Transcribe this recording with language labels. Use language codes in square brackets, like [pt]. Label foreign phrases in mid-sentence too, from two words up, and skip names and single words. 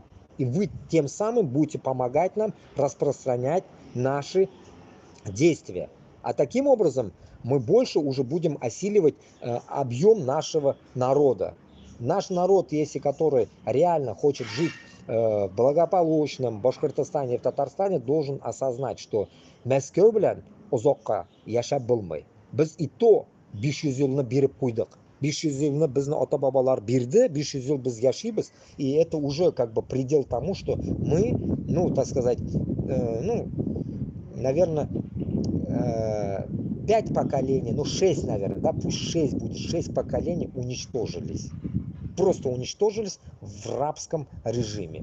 [ru] И вы тем самым будете помогать нам распространять наши действия. А таким образом мы больше уже будем осиливать объем нашего народа. Наш народ, если который реально хочет жить в благополучном Башкортостане и в Татарстане, должен осознать, что [tt] Мәскеу белән озакка яшәп булмый. Без [ru] и то [tt] 500 елны биреп куйдык. 500 елны безне ата-бабалар бирде, 500 ел без яшибез, [ru] и это уже как бы предел тому, что мы, ну, так сказать, ну, наверное, 5 поколений, ну 6, наверное, да, пусть 6 будет, 6 поколений уничтожились. Просто уничтожились в рабском режиме.